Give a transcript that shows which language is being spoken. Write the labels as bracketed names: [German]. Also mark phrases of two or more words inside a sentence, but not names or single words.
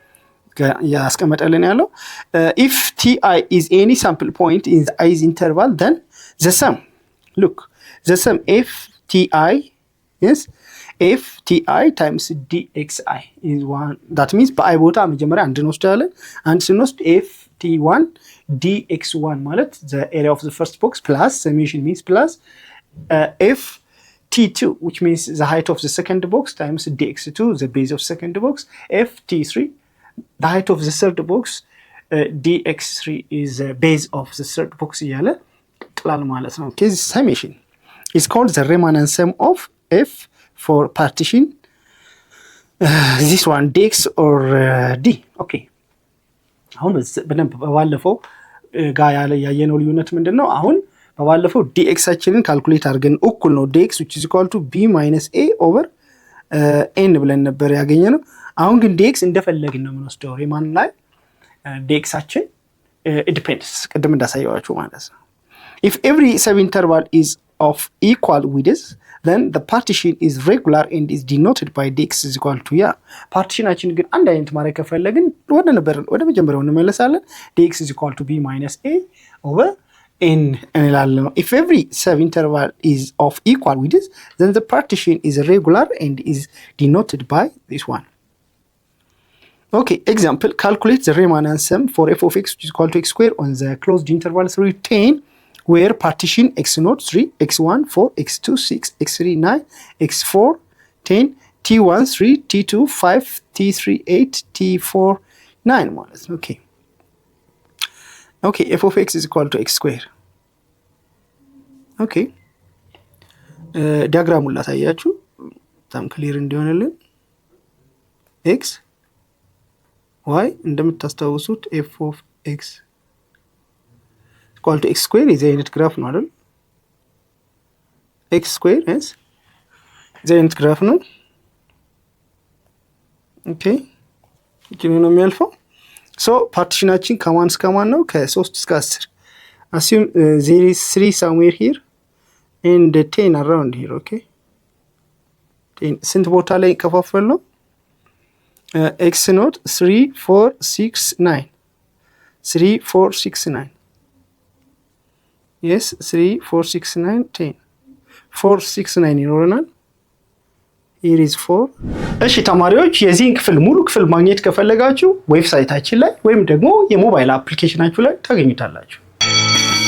[Amharic] ያስቀመጠልን ያለው [English] if ti is any sample point in the i's interval then the sum look the sum f ti yes f ti times dxi is 1 that means [Amharic] በi ቦታ መጀመሪያ አንድ እንወስዳለን አንድ ስንወስድ [English] f t1 dx1 ማለት the area of the first box plus summation means plus f t2 which means the height of the second box times dx2 the base of second box f t3 the height of the third box dx3 is the base of the third box [Amharic] እያለ ጥላል ማለት ነው [English] okay this summation is called the Riemann sum of f for partition this one dx or d okay [Amharic] አሁን በደንብ ባለፈው ጋር ያየነው ልዩነት ምንድነው አሁን በባለፈው dx አችንን ካልኩሌት አድርገን እኩል ነው dx [English] which is equal to b minus a over n [Amharic] ብለን ነበር ያገኘነው አሁን ግን dx እንደፈለግን ነው የምንወስደው ሪማን ላይ dx አችን [English] it depends [Amharic] ቀደም እንዳሳየዋችሁ ማለት ነው [English] if every subinterval is of equal width then the partition is regular and is denoted by dx is equal to [Amharic] partitionaችን ግን አንድ አይነት ማድረግ ከፈለግን ወደ መጀመሪያው እንመለሳለን [English] dx is equal to b minus a over n እንላለን if every subinterval is of equal width then the partition is regular and is denoted by this one okay example calculate the Riemann sum for f of x which is equal to x squared on the closed interval 3 10 where partition x0 3 x1 4 x2 6 x3 9 x4 10 t1 3 t2 5 t3 8 t4 9 [Amharic] ማለት ነው [English] okay f of x is equal to x square [Amharic] okay ዲያግራሙን ላሳያችሁ በጣም ክሊር እንዲሆንልን x y እንደምታስተዋውሱት f of x equal to x square is a unit graph ነው አይደል x square is a unit graph ነው okay ይሄን ነው የሚያልፈው so partitionaችን ከማን እስከ ማን ነው ከ3 እስከ 10 [English] assume there is 3 somewhere here and 10 around here okay [Amharic] 10 ስንት ቦታ ላይ ከፋፈል ነው x not 3 4 6 9 3 4 6 9 yes 3 4 6 9 10 4 6 9 ይኖረናል [English] here is 4 [Amharic] እሺ ተማሪዎች የዚህን ክፍል ሙሉ ክፍል ማግኘት ከፈለጋችሁ ዌብሳይታችን ላይ ወይም ደግሞ የሞባይል አፕሊኬሽናችሁ ላይ ታገኙታላችሁ